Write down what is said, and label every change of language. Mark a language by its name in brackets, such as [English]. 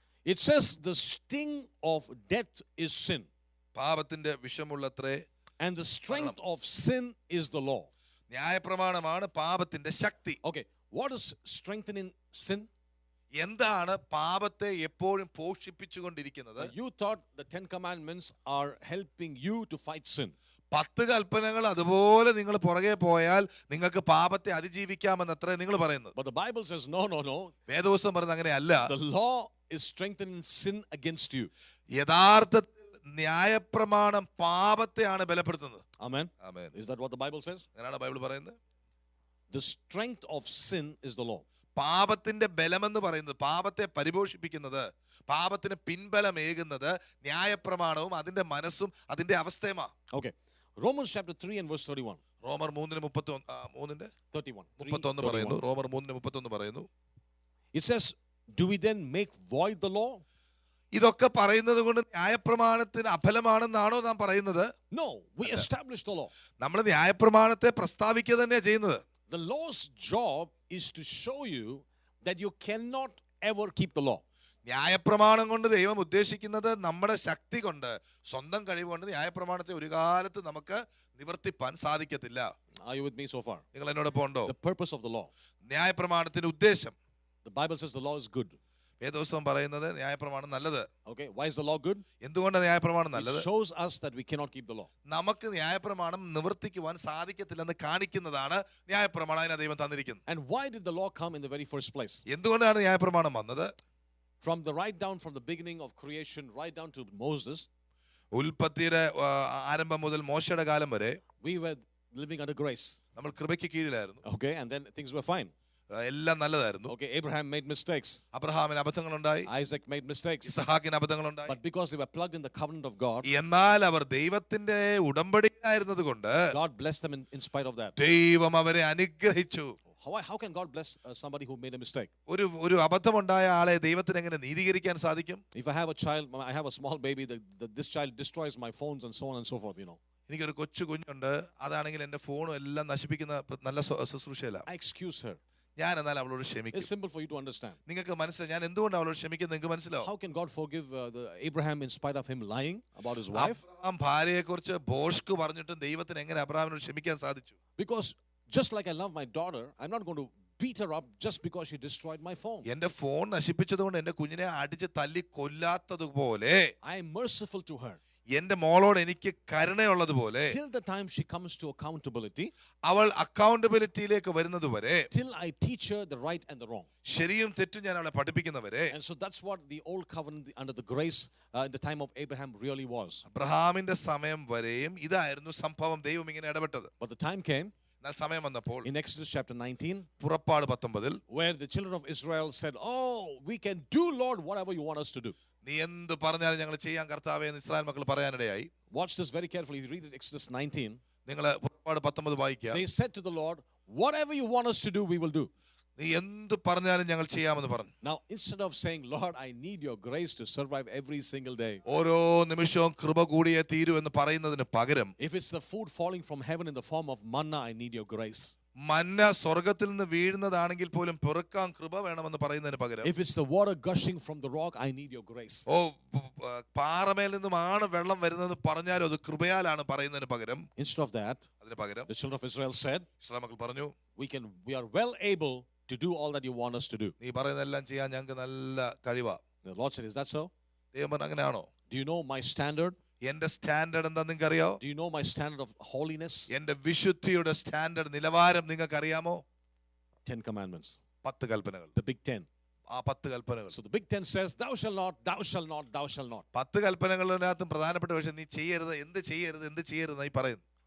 [English] It says the sting of death is sin. [Malayalam] പാപത്തിന്റെ വിഷമുള്ളത്രേ. [English] And the strength of sin is the law. [Malayalam] ന്യായപ്രമാണമാണ് പാപത്തിന്റെ ശക്തി. [English] Okay. What is strengthening sin? [Malayalam] എന്താണ് പാപത്തെ എപ്പോഴും പോഷിപ്പിച്ചുകൊണ്ടിരിക്കുന്നത്? [English] You thought the 10 commandments are helping you to fight sin. [Malayalam] 10 കൽപ്പനകൾ അതുപോലെ നിങ്ങൾ പുറകെ പോയാൽ നിങ്ങൾക്ക് പാപത്തെ അതിജീവിക്കാമെന്നത്രേ നിങ്ങൾ പറയുന്നത്. [English] But the Bible says no. [Malayalam] വേദപുസ്തകം പറയുന്നത് അങ്ങനെയല്ല. [English] The law is strengthening sin against you. [Malayalam] യഥാർത്ഥത്തിൽ ന്യായപ്രമാണം പാപത്തെയാണ് ബലപ്പെടുത്തുന്നത്. [English] Amen. [Malayalam] Amen. [English] Is that what the Bible says? [Malayalam] അങ്ങനെയാണ് ബൈബിൾ പറയുന്നത്. [English] The strength of sin is the law. [Malayalam] പാപത്തിന്റെ ബലമെന്ന് പറയുന്നത്, പാപത്തെ പരിപോഷിപ്പിക്കുന്നത്, പാപത്തിന് പിൻബലമേകുന്നത് ന്യായപ്രമാണവും അതിന്റെ മനസ്സും അതിന്റെ അവസ്ഥയുമാണ്. [English] Okay. Romans chapter 3 and verse 31. [Malayalam] റോമർ 3:31 [English] 31. [Malayalam] പറയുന്നു. റോമർ 3:31 പറയുന്നു. [English] It says, do we then make void the law? [Malayalam] ഇതൊക്കെ പറയുന്നത് കൊണ്ട് ന്യായപ്രമാണത്തിന് അഫലമാണെന്നാണോ നാം പറയുന്നത്? [English] No, we establish the law. [Malayalam] നമ്മൾ ന്യായപ്രമാണത്തെ പ്രസ്താവിക്കുക തന്നെയാണ് ചെയ്യുന്നത്. [English] The law's job is to show you that you cannot ever keep the law. [Malayalam] ന്യായപ്രമാണം കൊണ്ട് ദൈവം ഉദ്ദേശിക്കുന്നത് നമ്മുടെ ശക്തി കൊണ്ട്, സ്വന്തം കഴിവ് കൊണ്ട് ന്യായപ്രമാണത്തെ ഒരു കാലത്ത് നമുക്ക് നിവർത്തിപ്പാൻ സാധിക്കത്തില്ല. [English] Are you with me so far? [Malayalam] നിങ്ങൾ എന്നോടൊപ്പം ഉണ്ടോ? [English] The purpose of the law. [Malayalam] ന്യായപ്രമാണത്തിന്റെ ഉദ്ദേശം, [English] The Bible says the law is good. [Malayalam] വേദപുസ്തകം പറയുന്നത് ന്യായപ്രമാണം നല്ലത്. [English] Okay, why is the law good? [Malayalam] എന്തുകൊണ്ടാണ് ന്യായപ്രമാണം [English] It [Malayalam] നല്ലത്? [English] shows us that we cannot keep the law. [Malayalam] നമുക്ക് ന്യായപ്രമാണം നിവർത്തിക്കുവാൻ സാധിക്കത്തില്ലെന്ന് കാണിക്കുന്നതാണ് ന്യായപ്രമാണം. അതിനെ ദൈവം തന്നിരിക്കുന്നത്. [English] And why did the law come in the very first place? [Malayalam] എന്തുകൊണ്ടാണ് ന്യായപ്രമാണം വന്നത്? [English] From the right down from the beginning of creation right down to Moses, [Malayalam] ഉൽപ്പത്തിയുടെ ആരംഭം മുതൽ മോശയുടെ കാലം വരെ [English] we were living under grace. [Malayalam] നമ്മൾ കൃപയ്ക്ക് കീഴിലായിരുന്നു. [English] Okay, and then things were fine. [Malayalam] എല്ലാം നല്ലതായിരുന്നു. [English] Okay, Abraham made mistakes. [Malayalam] അബ്രഹാമിന് അബദ്ധങ്ങളുണ്ടായി, [English] Isaac made mistakes. [Malayalam] ഇസഹാക്കിന് അബദ്ധങ്ങളുണ്ടായി. [English] But because they were plugged in the covenant of God, [Malayalam] എന്നാൽ അവർ ദൈവത്തിന്റെ ഉടമ്പടിയിലായിരുന്നത് കൊണ്ട് [English] God blessed them in spite of that. [Malayalam] ദൈവം അവരെ അനുഗ്രഹിച്ചു. [English] How can God bless somebody who made a mistake? [Malayalam] ഒരു അബദ്ധമുണ്ടായ ആളെ ദൈവത്തിന് എങ്ങനെ നീതീകരിക്കാൻ സാധിക്കും? [English] If I have a child, I have a small baby, this child destroys my phones and so on and so forth, you know. [Malayalam] എനിക്കൊരു കൊച്ചു കുഞ്ഞുണ്ട്, അതാണെങ്കിൽ എന്റെ ഫോണും എല്ലാം നശിപ്പിക്കുന്ന നല്ല ശുശ്രൂഷയില്ല. [English] I excuse her. [Malayalam] ഞാൻ എന്നാൽ അവളോട് ക്ഷമിക്കും. [English] It's simple for you to understand. [Malayalam] നിങ്ങൾക്ക് മനസ്സിലായി ഞാൻ എന്തുകൊണ്ട് അവളോട് ക്ഷമിക്കുന്നത്? നിങ്ങൾക്ക് മനസ്സിലാവും. [English] How can God forgive Abraham in spite of him lying about his wife? [Malayalam] Abraham ഭാര്യയെ കുറിച്ച് ഭോഷ്ക് പറഞ്ഞിട്ടും ദൈവത്തിന് എങ്ങനെ അബ്രഹാമിനോട് ക്ഷമിക്കാൻ സാധിച്ചു? [English] Because just like I love my daughter, I'm not going to beat her up just because she destroyed my phone. [Malayalam] എന്റെ phone നശിപ്പിച്ചതുകൊണ്ട് എന്റെ കുഞ്ഞിനെ അടിച്ച് തല്ലി കൊല്ലാത്തതുപോലെ [English] I am merciful to her. [Malayalam] എന്റെ മോളോട് എനിക്ക് കരുണയുള്ളതുപോലെ [English] Till the time she comes to accountability, [Malayalam] അവൾ അക്കൗണ്ടബിലിറ്റിയിലേക്ക് വരുന്നത് വരെ, [English] till I teach her the right and the wrong. [Malayalam] ശരിയും തെറ്റും ഞാൻ അവളെ പഠിപ്പിക്കുന്നവരെ. [English] And so that's what the old covenant under the grace in the time of Abraham really was. [Malayalam] അബ്രഹാമിന്റെ സമയം വരെയും ഇതായിരുന്നു സംഭവം. ദൈവം ഇങ്ങനെ ഇടപെട്ടത്. [English] But the time came [Malayalam] എന്നാൽ സമയം വന്നപ്പോൾ [English] in Exodus chapter 19, [Malayalam] പുറപ്പാട് 19 [English] where the children of Israel said, "Oh, we can do, Lord, whatever you want us to do." [Malayalam] നീ എന്ത് പറഞ്ഞാലും ഞങ്ങൾ ചെയ്യാൻ കർത്താവേ എന്ന് ഇസ്രായേൽ മക്കൾ പറയാനിടയായി. [English] Watch this very carefully. If you read it, Exodus 19, [Malayalam] നിങ്ങൾ പുറപ്പാട് 19 വായിക്കുക. [English] they said to the Lord, "Whatever you want us to do, we will do." [Malayalam] നീ എന്ത് പറഞ്ഞാലും ഞങ്ങൾ ചെയ്യാമെന്ന് പറഞ്ഞു. [English] Now, instead of saying, "Lord, I need your grace to survive every single day," [Malayalam] ഓരോ നിമിഷവും കൃപ കൂടിയേ തീരൂ എന്ന് പറയുന്നതിന് പകരം, [English] if it's the food falling from heaven in the form of manna, I need your grace. [Malayalam] മന്ന സ്വർഗത്തിൽ നിന്ന് വീഴുന്നതാണെങ്കിൽ പോലും പെറുക്കാൻ കൃപ വേണമെന്ന് പറയുന്നതിന് പകരം, [English] If it's the water gushing from the rock, I need your grace. [Malayalam] ഓ പാറമേൽ നിന്നുമാണ് വെള്ളം വരുന്നതെന്ന് പറഞ്ഞാലും അത് കൃപയാലാണ് പറയുന്നതിന് പകരം, [English] Instead of that, [Malayalam] അതിന് പകരം [English] the children of Israel said, [Malayalam] Israel മക്കൾ പറഞ്ഞു, [English] we are well able to do all that you want us to do. [Malayalam] നീ പറയുന്നതെല്ലാം ചെയ്യാൻ ഞങ്ങൾക്ക് നല്ല കഴിവാ. [English] The Lord said, "Is that so? [Malayalam] ദൈവം പറഞ്ഞു, അങ്ങനെയാണോ? [English] Do you know my standard? [Malayalam] എന്റെ സ്റ്റാൻഡേർഡ് എന്താ നിങ്ങൾക്ക് അറിയോ? [English] Do you know my standard of holiness?" [Malayalam] എന്റെ വിശുദ്ധിയുടെ സ്റ്റാൻഡേർഡ് നിലവാരം നിങ്ങൾക്ക് അറിയാമോ? [English] 10 commandments. [Malayalam] 10 കൽപ്പനകൾ. [English] The big 10. [Malayalam] ആ 10 കൽപ്പനകൾ. [English] So the big 10 says, "Thou shalt not, thou shalt not, thou shalt not." [Malayalam] 10 കൽപ്പനകളിനകത്തും പ്രധാനപ്പെട്ട വിഷയം നീ ചെയ്യരുത്, എന്ത് ചെയ്യരുത് എന്നായി പറയുന്നു.